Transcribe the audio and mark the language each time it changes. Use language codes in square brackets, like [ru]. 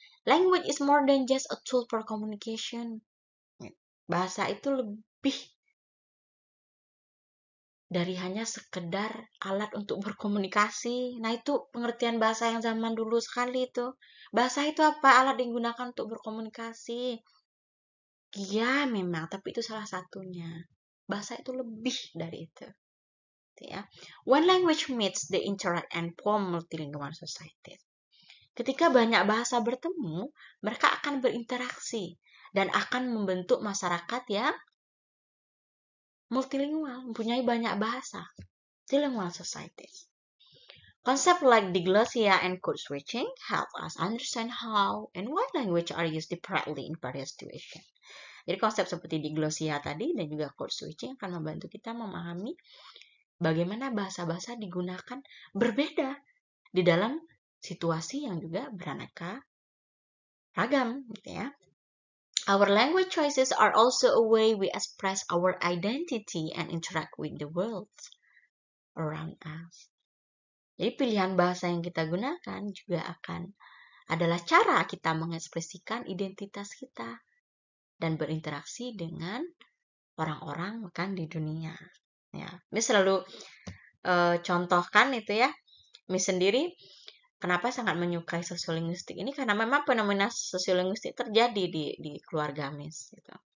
[en] Language is more than just a tool for communication. [id] Bahasa itu lebih dari hanya sekedar alat untuk berkomunikasi. Nah, itu pengertian bahasa yang zaman dulu sekali itu. Bahasa itu apa? Alat yang digunakan untuk berkomunikasi. Iya, memang, tapi itu salah satunya. Bahasa itu lebih dari itu. Ya. [en] When language meets, they interact and form multilingual society. [id] Ketika banyak bahasa bertemu, mereka akan berinteraksi dan akan membentuk masyarakat yang multilingual, mempunyai banyak bahasa. Multilingual societies. [en] Concepts like diglossia and code switching help us understand how and why language are used differently in various situations. [id] Jadi konsep seperti diglossia tadi dan juga code switching akan membantu kita memahami bagaimana bahasa-bahasa digunakan berbeda di dalam situasi yang juga beraneka ragam, gitu ya. [en] Our language choices are also a way we express our identity and interact with the world around us. [id] Jadi pilihan bahasa yang kita gunakan juga adalah cara kita mengekspresikan identitas kita dan berinteraksi dengan orang-orang kan di dunia. Ya, Miss selalu contohkan itu ya, Miss sendiri kenapa sangat menyukai sosiolinguistik ini karena memang fenomena sosiolinguistik terjadi di keluarga Miss. Gitu.